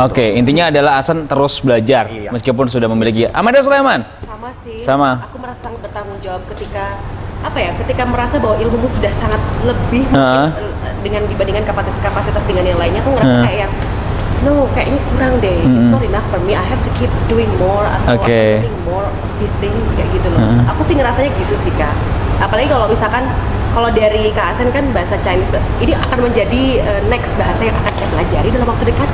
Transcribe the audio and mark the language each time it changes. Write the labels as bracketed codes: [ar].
[id] Oke, intinya adalah Asen terus belajar meskipun sudah memiliki. Amanda Sulaiman? Sama sih. Sama. Aku merasa sangat bertanggung jawab ketika ketika merasa bahwa ilmumu sudah sangat lebih dengan dibandingkan kapasitas dengan yang lainnya, aku ngerasa kayak no, kayaknya kurang deh. [en] It's not enough for me. I have to keep doing more atau learning more of these things [id] kayak gitu loh. Aku sih ngerasanya gitu sih Kak. Apalagi kalau misalkan kalau dari Kak Asen kan bahasa Chinese ini akan menjadi next bahasa yang akan saya pelajari dalam waktu dekat.